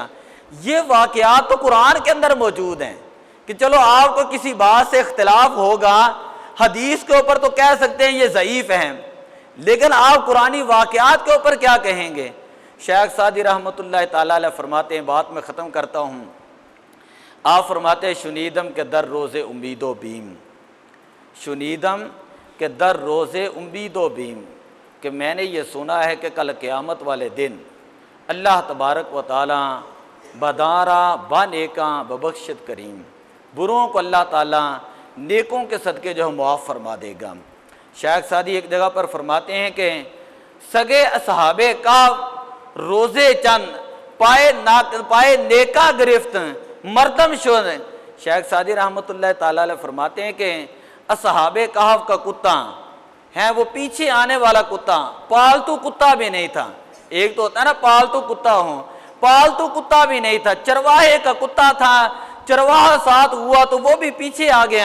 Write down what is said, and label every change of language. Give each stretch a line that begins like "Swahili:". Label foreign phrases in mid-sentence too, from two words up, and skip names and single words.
Urdu: یہ واقعات تو قرآن کے اندر موجود ہیں کہ چلو آپ کو کسی بات سے اختلاف ہوگا، حدیث کے اوپر تو کہہ سکتے ہیں یہ ضعیف ہیں، لیکن آپ قرآنی واقعات کے اوپر کیا کہیں گے؟ شیخ سعدی رحمۃ اللہ تعالیٰ علیہ فرماتے ہیں، بات میں ختم کرتا ہوں، آپ فرماتے ہیں
Persian: شنیدم کے در روز امید و بیم، شنیدم کے در روز امید و بیم،
Urdu: کہ میں نے یہ سنا ہے کہ کل قیامت والے دن اللہ تبارک و تعالیٰ
Persian: بدارا با نیکاں ببخشت کریم،
Urdu: بروں کو اللہ تعالیٰ نیکوں کے صدقے جو ہے معاف فرما دے گا۔ شیخ سعدی ایک جگہ پر فرماتے ہیں کہ
Persian: سگے اصحابِ کہف روزے چند پائے نیکا گرفت مردم شد۔
Urdu: شیخ سعدی رحمۃ اللہ تعالیٰ علیہ فرماتے ہیں کہ اصحابِ کہف کا کتا ہے وہ پیچھے آنے والا کتا، پالتو کتا بھی نہیں تھا۔ ایک تو ہوتا ہے نا پالتو کتا ہو، پالتو کتا بھی نہیں تھا، چرواہے کا کتا تھا، چرواہا ساتھ ہوا تو وہ بھی پیچھے آ گیا۔